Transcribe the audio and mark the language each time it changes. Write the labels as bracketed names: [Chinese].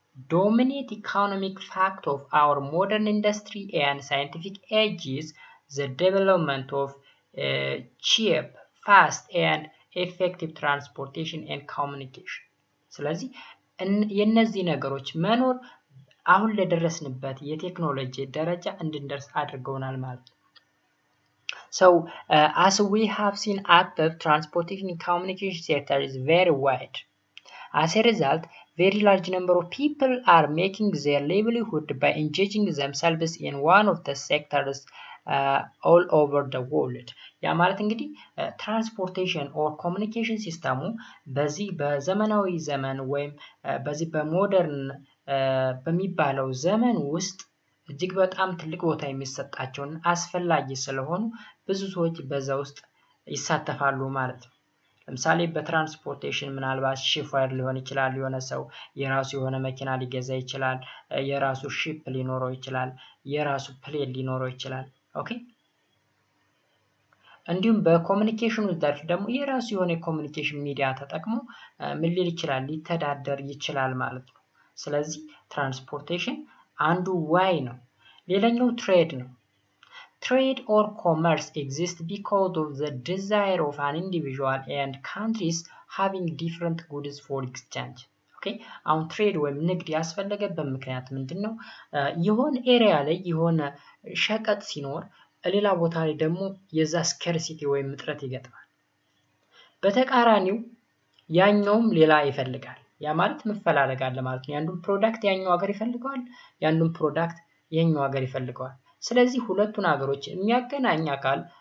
[English] dominant economic fact of our modern industry and scientific age is the development of cheap, fast and effective transportation and communication. [Amharic] ስለዚህ የነዚህ ነገሮች መኖር አሁን ለደረስንበት የቴክኖሎጂ ደረጃ እንድንደርስ አድርገውናል ማለት ነው። [English] So as we have seen, active transportation and communication sector is very wide. As a result, very large number of people are making their livelihood by engaging themselves in one of the sectors all over the world. [Amharic] ያ ማለት እንግዲህ ትራንስፖርቴሽን ኦር ኮሚኒኬሽን ሲስተሙ በዚህ በዘመናዊ ዘመን ወይም በዚህ በሞደርን በሚባለው ዘመን ውስጥ እጅግ በጣም ትልቅ ቦታ የሚሰጣቸውን አስፈላጊ ስለሆኑ ብዙ ሰዎች በዛ ውስጥ ይሳተፋሉ ማለት ነው። ለምሳሌ በትራንስፖርቴሽን ምናልባት ሺፈር ሊሆን ይችላል። የሆነ ሰው የራሱ የሆነ መኪና ሊገዛ ይችላል። የራሱ ሺፕ ሊኖረው ይችላል። የራሱ ፕሌን ሊኖረው ይችላል። ኦኬ። እንዲሁም በኮሚኒኬሽኑ ዘርፍ ደግሞ የራሱ የሆነ የኮሚኒኬሽን ሚዲያ ተጠቅሞ ምን ሊል ይችላል? ሊተዳደር ይችላል ማለት ነው። ስለዚህ ትራንስፖርቴሽን አንዱ ዋይ ነው። ሌላኛው ትሬድ ነው። [English] Trade or commerce exists because of the desire of an individual and countries having different goods for exchange. Okay? [Amharic] አሁን ትሬድ ወይም ንግድ ያስፈለገበት ምክንያት ምንድነው? የሆነ ኤሪያ ላይ የሆነ ሸቀጥ ሲኖር ሌላ ቦታ ላይ ደግሞ የዛ ስካርሲቲ ወይም እጥረት ይገጥማል። በተቃራኒው ያኛውም ሌላ ይፈልጋል። ያ ማለት መፈላለግ አለ ማለት ነው። ያንዱን ፕሮዳክት ያኛው ሀገር ይፈልገዋል፣ ያንዱን ፕሮዳክት የኛው ሀገር ይፈልገዋል። ስለዚህ ሁለቱን ሀገሮች የሚያገናኝ አካል